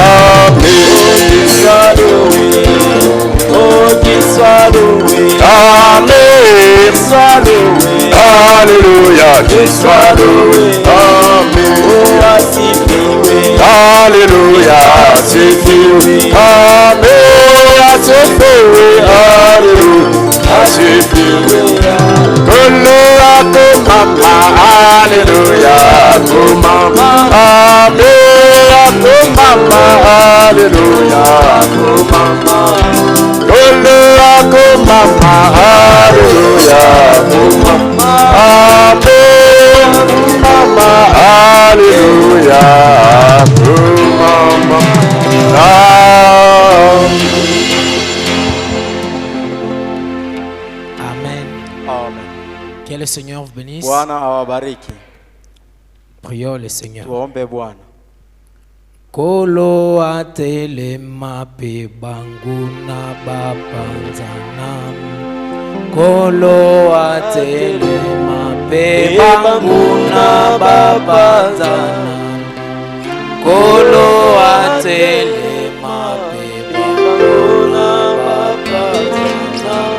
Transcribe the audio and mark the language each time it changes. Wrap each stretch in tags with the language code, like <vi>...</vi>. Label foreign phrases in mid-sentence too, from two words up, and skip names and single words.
<fr>amen, oh qu'il soit loué, amen, qu'il soit loué, alléluia, qu'il soit loué, amen, oh ainsi loué, alléluia, c'est fini, amen, c'est fini, alléluia, c'est fini, alléluia, mama, amen, mama, alléluia, mama, alléluia, mama, amen, mama, alléluia, mama. Amen. Amen. Que le Seigneur vous bénisse.</fr> <sw>Bwana awabariki.</sw> <fr>Prions le Seigneur.</fr> <sw>Tuombe Bwana.</sw> <ln>Kolo atelema pe banguna bapanzana. Kolo atelema pe banguna bapanzana. Kolo atelema pe banguna bapanzana.</ln>